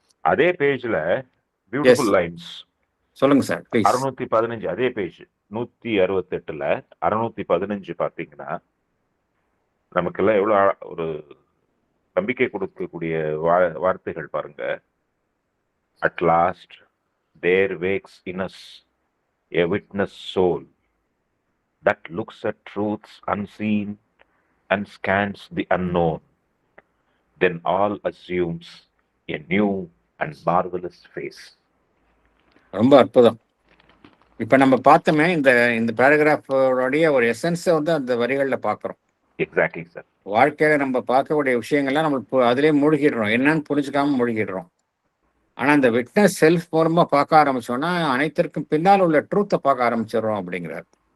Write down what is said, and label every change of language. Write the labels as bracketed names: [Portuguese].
[Tamil] அதே பேஜ்ல beautiful lines சொல்லுங்க சார் ப்ளீஸ். 615 அதே பேஜ் 168ல 615 பாத்தீங்கன்னா நமக்கெல்லாம் எவ்வளவு ஒரு நம்பிக்கை கொடுக்கக்கூடிய வார்த்தைகள் பாருங்க. [English] At last there wakes in us a witness soul that looks at truths unseen and scans the unknown. Then all assumes a new and marvelous face. [Tamil] ரொம்ப அற்புதம். இப்ப நம்ம பார்த்தோமே இந்த பேராகிராஃபோடைய ஒரு எசன்ஸை வந்து அந்த வரிகள்ல பாக்குறோம். Exactly sir. வாழ்க்கையில நம்ம பார்க்கக்கூடிய விஷயங்கள்லாம் நம்ம அதிலே மூழ்கிடுறோம், என்னன்னு புரிஞ்சுக்காம மூழ்கிடுறோம். ஆனா அந்த விட்னஸ் செல்ஃப் மூலமா பார்க்க ஆரம்பிச்சோம்னா அனைத்திற்கும் பின்னால் உள்ள ட்ரூத்தை பார்க்க ஆரம்பிச்சிடுறோம் அப்படிங்கிறார்.